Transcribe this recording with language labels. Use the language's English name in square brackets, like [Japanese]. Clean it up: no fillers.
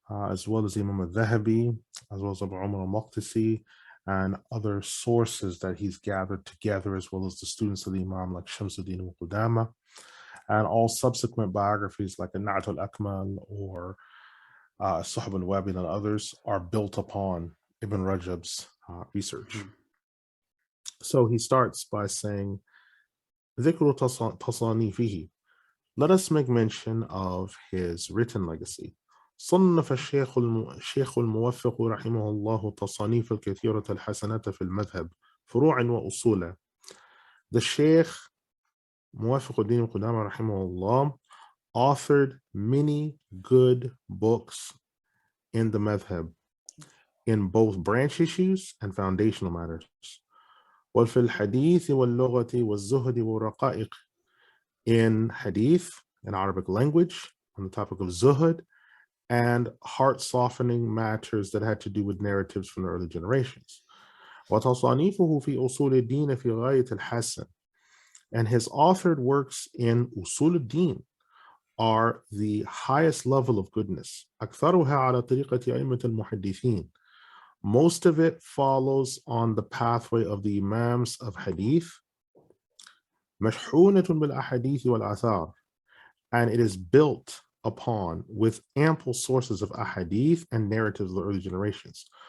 [English] as well as Imam Al-Dhahabi, as well as Abu Umar Al-Maqdisi, and other sources that he's gathered together, as well as the students of the Imam like Shamsuddin Ibn Qudamah, and all subsequent biographies like An-Na'at Al-Akmal or Sahab al-Wabil and others are built upon Ibn Rajab's research. So he starts by saying, [Arabic] ذِكْرُ تَصَانِيفِهِ. [English] Let us make mention of his written legacy. [Arabic] صنف الشيخ الموفق رحمه الله تصانيف الكثيرة الحسنات في المذهب فروع وأصولا. [English] The Shaykh Muwaffaq al-Din Qudamah rahimahullah authored many good books in the madhhab in both branch issues and foundational matters. [Arabic] وفي الحديث واللغة والزهد والرقائق, [English] in hadith, in Arabic language, on the topic of zuhud, and heart-softening matters that had to do with narratives from the early generations. [Arabic] وتصانيفه في أصول الدين في غاية الحسن, [English] and his authored works in usul al-din are the highest level of goodness. [Arabic] أكثرها على طريقة أئمة المحدثين. [English] Most of it follows on the pathway of the Imams of Hadith. [Arabic] مشحونة بالأحاديث والآثار, [English] and it is built upon with ample sources of ahadith and narratives of the early generations.